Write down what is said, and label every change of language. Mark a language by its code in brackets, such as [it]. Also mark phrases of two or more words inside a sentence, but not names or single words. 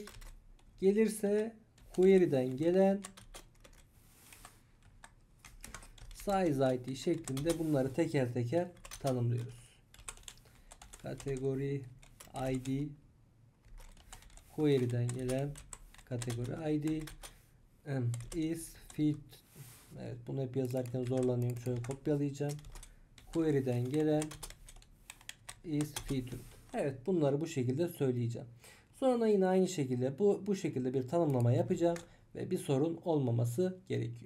[tr] Gelirse query'den gelen size ID şeklinde bunları teker teker tanımlıyoruz. Kategori ID query'den gelen kategori ID [en] is fit. [tr] Evet, bunu hep yazarken zorlanıyorum. Şöyle kopyalayacağım. Query'den gelen [en] is featured. [tr] Evet, bunları bu şekilde söyleyeceğim. Sonra yine aynı şekilde bu şekilde bir tanımlama yapacağım ve bir sorun olmaması gerekiyor.